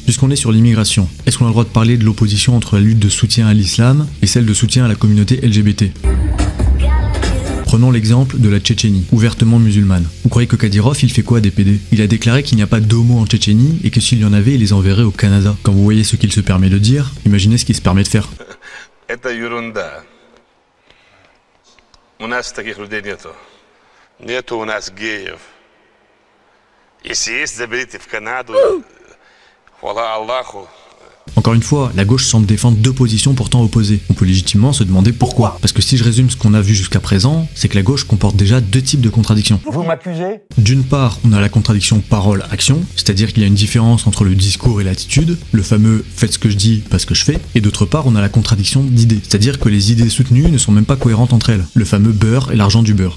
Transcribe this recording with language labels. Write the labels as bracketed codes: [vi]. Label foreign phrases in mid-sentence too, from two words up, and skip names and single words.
[fr] Puisqu'on est sur l'immigration, est-ce qu'on a le droit de parler de l'opposition entre la lutte de soutien à l'islam et celle de soutien à la communauté LGBT? Prenons l'exemple de la Tchétchénie, ouvertement musulmane. Vous croyez que Kadyrov, il fait quoi des PD? Il a déclaré qu'il n'y a pas d'homo en Tchétchénie et que s'il y en avait, il les enverrait au Canada. Quand vous voyez ce qu'il se permet de dire, imaginez ce qu'il se permet de faire. [ru] Это ерунда. У нас таких людей нету. Нету у нас геев. Если есть, заберите в Канаду. Хвала Аллаху. [fr] Encore une fois, la gauche semble défendre deux positions pourtant opposées. On peut légitimement se demander pourquoi. Parce que si je résume ce qu'on a vu jusqu'à présent, c'est que la gauche comporte déjà deux types de contradictions. Vous m'accusez? D'une part, on a la contradiction parole-action, c'est-à-dire qu'il y a une différence entre le discours et l'attitude, le fameux « faites ce que je dis, pas ce que je fais », et d'autre part, on a la contradiction d'idées, c'est-à-dire que les idées soutenues ne sont même pas cohérentes entre elles, le fameux beurre et l'argent du beurre.